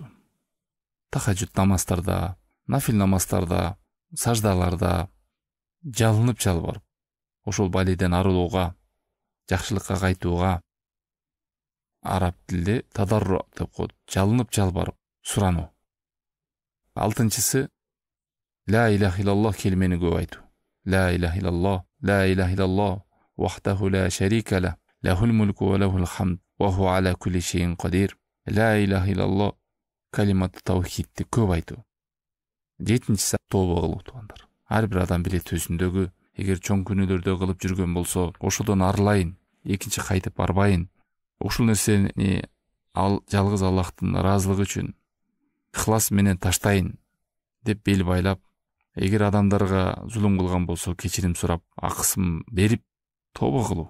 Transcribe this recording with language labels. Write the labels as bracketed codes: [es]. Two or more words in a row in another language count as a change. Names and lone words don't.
[ky] Тахаджуд намаздарда, нафил намаздарда, саждаларда жалынып, жалбарып, ошол баледен арылууга, жакшылыкка кайтууга, араб тилде тадарру деп коет, жалынып, жалбарып сурануу. Алтынчысы [ar] لا إله إلا الله [ky] келмени көп айтуу. [ar] لا إله إلا الله، لا إله إلا الله، وحده لا شريك له، له الملك وله الحمد، وهو على كل شيء قدير. لا إله إلا الله كلمة التوحيد [ky] көп айтуу. Жетинчиси тобо кылуу туугандар. Ар бир адам билет өзүндөгү, эгер чоң күнөөлөрдө кылып жүргөн болсо, ошодон арылайын, экинчи кайтып барбайын. Ушул нерсени жалгыз Аллахтын ыраазылыгы үчүн ихлас менен таштайын деп бел байлап, эгер адамдарга зулум кылган болсо кечирим сурап, акысын берип тобо кылуу.